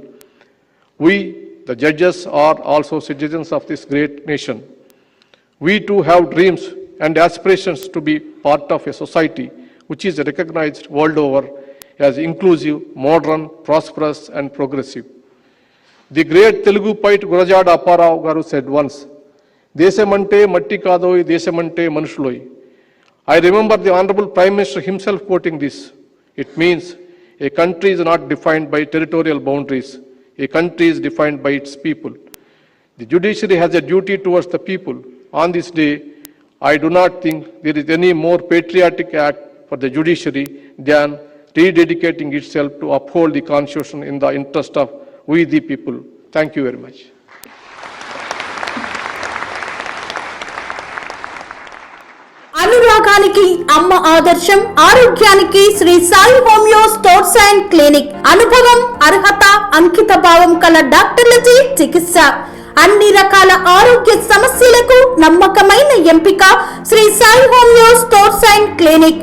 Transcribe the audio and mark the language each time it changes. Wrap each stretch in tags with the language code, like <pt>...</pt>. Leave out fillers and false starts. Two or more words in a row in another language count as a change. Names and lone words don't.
<en>We, the judges, are also citizens of this great nation. We too have dreams and aspirations to be part of a society which is recognized world over as inclusive, modern, prosperous, and progressive. The great Telugu poet Gurajada Apparao Garu said once,</en> <te>"దేశమంటే మట్టి కాదోయ్, దేశమంటే మనుషులోయ్."</te> <en>I remember the Honorable Prime Minister himself quoting this. It means a country is not defined by territorial boundaries. A country is defined by its people. The judiciary has a duty towards the people. On this day, I do not think there is any more patriotic act for the judiciary than rededicating itself to uphold the Constitution in the interest of we the people. Thank you very much.</en> <te>అనురాగానికి అమ్మ ఆదర్శం, ఆరోగ్యానికి శ్రీ సాయి హోమియో స్టోర్స్ అండ్ క్లినిక్. అనుభవం, అర్హత, అంకిత భావం కల డాక్టర్లచే చికిత్స. అన్ని రకాల ఆరోగ్య సమస్యలకు నమ్మకమైన ఎంపిక శ్రీ సాయి హోమియో స్టోర్స్ అండ్ క్లినిక్.</te>